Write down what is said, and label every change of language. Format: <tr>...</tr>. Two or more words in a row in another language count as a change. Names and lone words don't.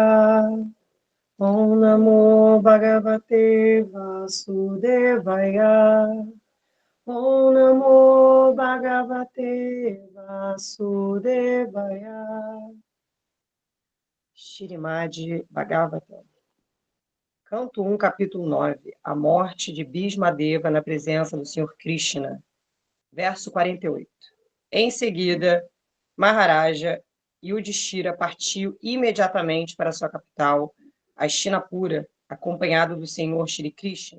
<sa>ॐ नमो भगवते वासुदेवाय. ॐ नमो भगवते वासुदेवाय.</sa> <pt>Shrimad Bhagavatam. Canto 1, capítulo 9. A morte de Bhismadeva na presença do Senhor Krishna. Verso 48. Em seguida, Maharaja Yudhishthira partiu imediatamente para sua capital, Hastinapura, acompanhado do Senhor Shri Krishna.</pt>